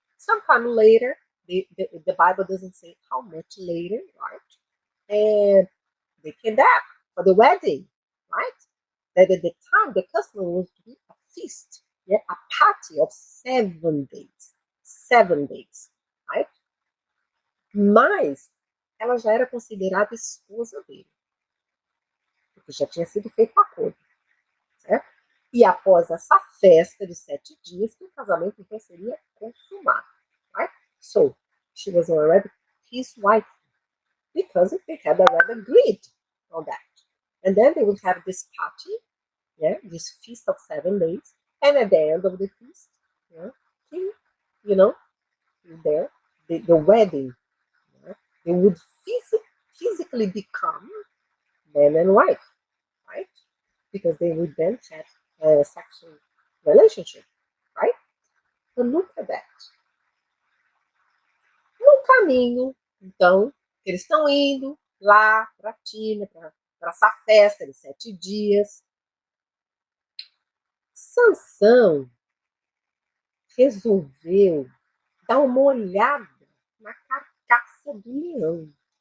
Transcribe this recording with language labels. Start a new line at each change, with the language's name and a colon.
English: Sometime later, the Bible doesn't say how much later, right? And they came back for the wedding, right? That at the time the custom was to be a feast, yeah, a party of 7 days. 7 days, right?
Portuguese: Mas ela já era considerada esposa dele, porque já tinha sido feito um acordo, certo? E após essa festa de 7 dias, que o casamento então seria consumado, right?
English: So, she was already his wife, because they had already agreed on that. And then they would have this party, yeah, this feast of 7 days, and at the end of the feast, yeah, he, you know, there, the wedding, yeah, they would physically become man and wife, right? Because they would then have a sexual relationship, right? So look at that.
Portuguese: No caminho, então, eles estão indo lá para a Tina, para essa festa de 7 dias. Sansão resolveu dar uma olhada na carcaça do leão.